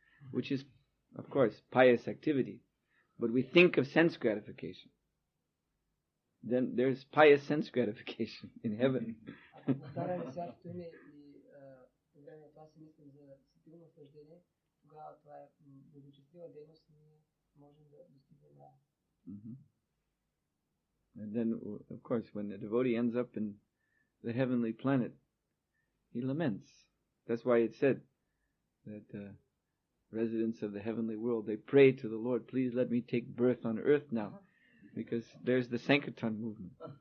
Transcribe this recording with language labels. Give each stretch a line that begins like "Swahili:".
English: which is, of course, pious activity, but we think of sense gratification, then there's pious sense gratification in heaven.
Bulgarian: Ако повтаряме святото име и по време на това си мислим за сетивно наслаждение, тогава това е благочестива дейност, ние можем да достигнем на.
English: And then, of course, when the devotee ends up in the heavenly planet, he laments. That's why it said that residents of the heavenly world, they pray to the Lord, please let me take birth on earth now, because there's the Sankirtan movement.